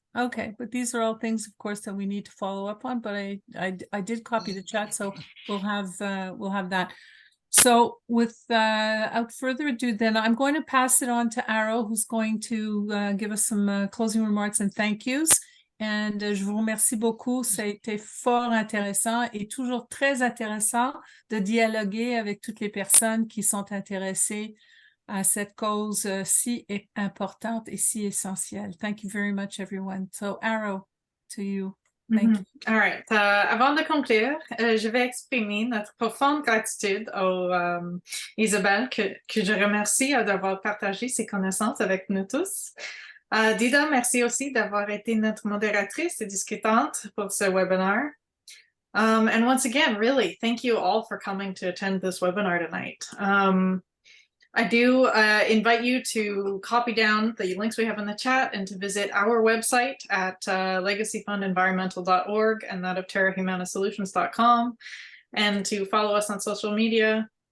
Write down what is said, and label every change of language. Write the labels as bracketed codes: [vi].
[en] Okay, but these are all things, of course, that we need to follow up on. But I did copy the chat, so we'll have that. So without further ado, then I'm going to pass it on to Arrow, who's going to give us some closing remarks and thank yous. [fr] And je vous remercie beaucoup. Ça a été fort intéressant et toujours très intéressant de dialoguer avec toutes les personnes qui sont intéressées à cette cause si importante et si essentielle. [en] Thank you very much, everyone. So, Arrow, to you. Thank you. All right. [fr] Avant de conclure, je vais exprimer notre profonde gratitude à Isabelle, que je remercie d'avoir partagé ses connaissances avec nous tous. Dida, merci aussi d'avoir été notre modératrice et discutante pour ce webinaire. [en] And once again, really, thank you all for coming to attend this webinar tonight. I do invite you to copy down the links we have in the chat and to visit our website at legacyfundenvironmental.org and that of terrahumanasolutions.com, and to follow us on social media.